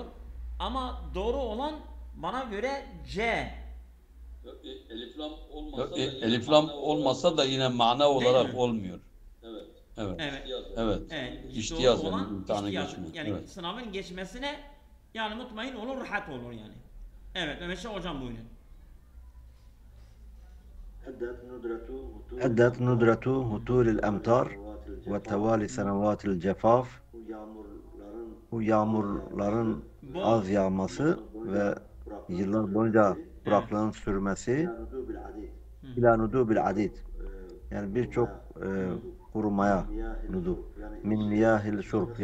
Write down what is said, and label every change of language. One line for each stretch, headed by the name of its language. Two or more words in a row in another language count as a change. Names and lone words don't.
Turkish: Ama doğru olan bana göre C. Eliflam olmasa da yine mana olarak olmuyor. Evet. Evet. İhtiyaz Doğru olan yani imtihanı ihtiyaz. geçme. Yani Evet. sınavın geçmesine yani mutmain olur, rahat olur yani. Evet, Mehmet Şah hocam buyurun.
Arabic: أدت ندرة هطول الأمطار وتوالي سنوات الجفاف.
Turkish: Bu yağmurların az yağması ve yıllar boyunca kuraklığın sürmesi
Arabic: إلى نضوب العديد.
Turkish: Yani birçok kurumaya nudu.
Arabic: من مياه الشرب.